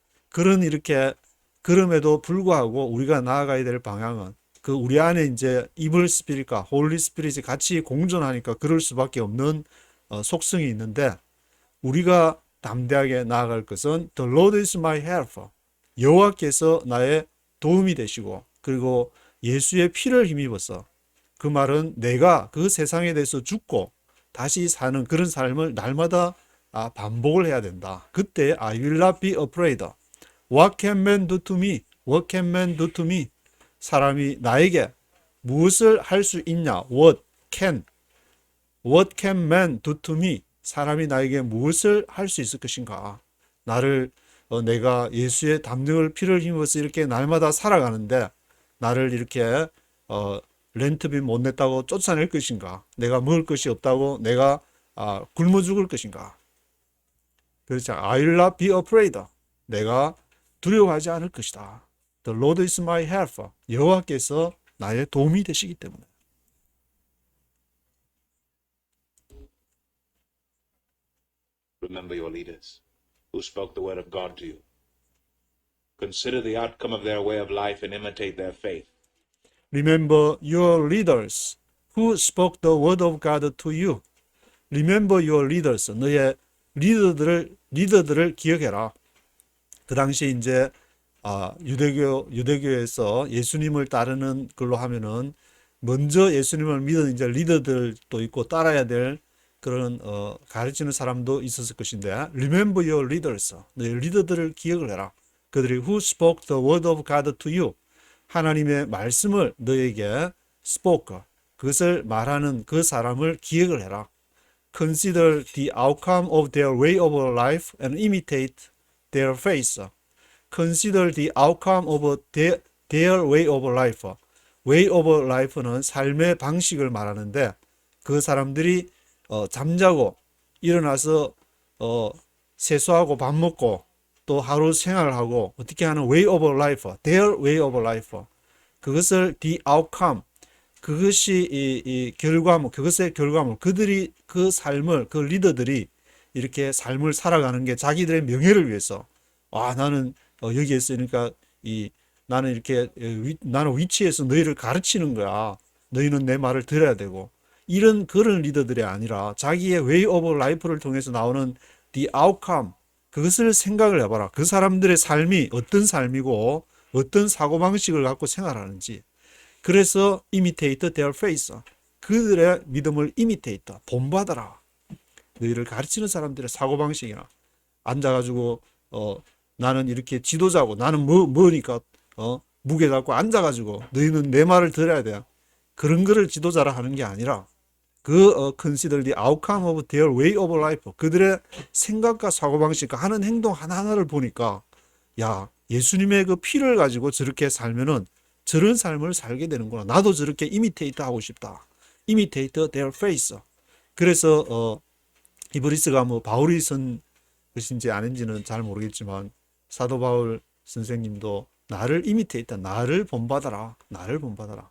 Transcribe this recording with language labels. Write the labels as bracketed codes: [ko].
[ko] 그런 이렇게 그럼에도 불구하고 우리가 나아가야 될 방향은 그 우리 안에 이제 이블 스피릿과 홀리 스피릿이 같이 공존하니까 그럴 수밖에 없는 속성이 있는데 우리가 담대하게 나아갈 것은 The Lord is my help. 여호와께서 나의 도움이 되시고 그리고 예수의 피를 힘입어서 그 말은 내가 그 세상에 대해서 죽고 다시 사는 그런 삶을 날마다 반복을 해야 된다. [en] 그때 I will not be afraid. What can man do to me? What can man do to me? [ko] 사람이 나에게 무엇을 할 수 있냐? [en] What can man do to me? [ko] 사람이 나에게 무엇을 할 수 있을 것인가? 나를 내가 예수의 담력을 피를 힘입어서 이렇게 날마다 살아가는데 나를 이렇게 렌트비 못 냈다고 쫓아낼 것인가? 내가 먹을 것이 없다고 내가 굶어 죽을 것인가? 그렇죠. I will not be afraid. 내가 두려워하지 않을 것이다. [en] The Lord is my helper. [ko] 여호와께서 나의 도움이 되시기 때문에. [en] Remember your leaders who spoke the word of God to you. Consider the outcome of their way of life and imitate their faith. Remember your leaders who spoke the word of God to you. Remember your leaders. [ko] 너의 리더들을 기억해라. 그 당시 이제 유대교에서 예수님을 따르는 걸로 하면은 먼저 예수님을 믿은 이제 리더들도 있고 따라야 될 그런 가르치는 사람도 있었을 것인데 Remember your leaders. 너의 리더들을 기억을 해라. [en] 그들이 who spoke the word of God to you. [ko] 하나님의 말씀을 너에게 spoke. 그것을 말하는 그 사람을 기억을 해라. [en] Consider the outcome of their way of life and imitate their faith. Consider the outcome of their way of life. [ko] way of life는 삶의 방식을 말하는데 그 사람들이 잠자고 일어나서 세수하고 밥 먹고 또 하루 생활을 하고 어떻게 하는 way of life, their way of life. 그것을 the outcome, 그것이 이 결과물, 그것의 결과물, 그들이 그 삶을, 그 리더들이 이렇게 삶을 살아가는 게 자기들의 명예를 위해서. 나는 여기에 있으니까 나는 이렇게 나는 위치에서 너희를 가르치는 거야. 너희는 내 말을 들어야 되고. 이런 그런 리더들이 아니라 자기의 way of life를 통해서 나오는 the outcome, 그것을 생각을 해봐라. 그 사람들의 삶이 어떤 삶이고 어떤 사고방식을 갖고 생활하는지. [en] 그래서 imitate their faith. [ko] 그들의 믿음을 imitate, 본받아라. 너희를 가르치는 사람들의 사고방식이나 앉아가지고 나는 이렇게 지도자고 나는 뭐니까 무게 잡고 앉아가지고 너희는 내 말을 들어야 돼. [en] 그런 거를 지도자라 하는 게 아니라 consider the outcome of their way of life. [ko] 그들의 생각과 사고방식과 하는 행동 하나하나를 보니까 야, 예수님의 그 피를 가지고 저렇게 살면은 저런 삶을 살게 되는구나. 나도 저렇게 imitate 하고 싶다. [en] imitate their faith. [ko] 그래서 히브리스가 뭐 바울이 쓴 것인지 아닌지는 잘 모르겠지만 사도 바울 선생님도 나를 imitate, 나를 본받아라. 나를 본받아라.